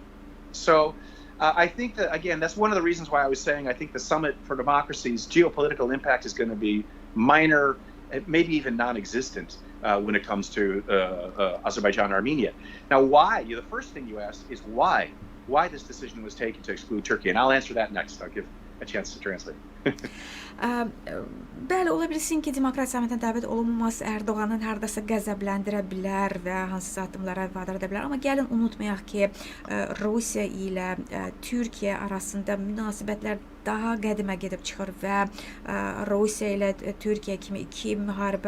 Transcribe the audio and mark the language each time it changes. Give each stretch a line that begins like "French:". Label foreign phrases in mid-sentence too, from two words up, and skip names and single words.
English: So I think that, again, that's one of the reasons why I was saying I think the Summit for Democracy's geopolitical impact is going to be minor, maybe even non-existent when it comes to Azerbaijan and Armenia. Now, why? The first thing you asked is why this decision was taken to exclude Turkey, and I'll answer that next. I'll give a chance to translate.
Azerbaijani: Bəli, ola bilsin ki, demokrat sammitə dəvət olunmaması Erdoğanın hardasa qəzəbləndirə bilər və hansısa addımlara vadar edə bilər. Amma gəlin unutmayaq ki, Rusiya ilə Türkiyə arasında münasibətlər daha qədimə gedib çıxır və Rusiya ilə Türkiyə kimi iki müharibə